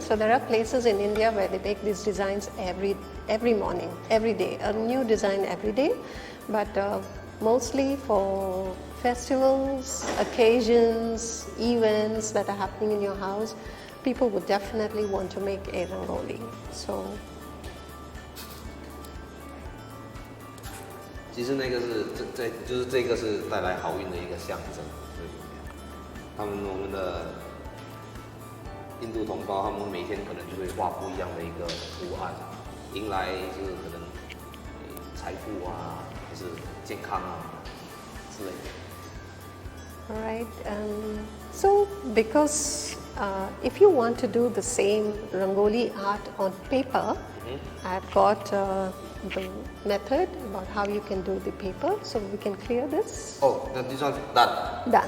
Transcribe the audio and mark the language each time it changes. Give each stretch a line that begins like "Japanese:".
English: So there are places in India where they make these designs every morning, every day, a new design every day. But mostly for festivals, occasions, events that are happening in your house, people would definitely want to make a rangoli. So
Chinese: 其实那个是就是这个是带来好运的一个象征，我们的印度同胞，他们每天可能就会画不一样的一个图案，迎来就是可能财富啊，还是健康啊之类的。
English: all right, so because if you want to do the same rangoli art on paper, I've got the method about how you can do the paper, so we can clear this. Oh, this one's done.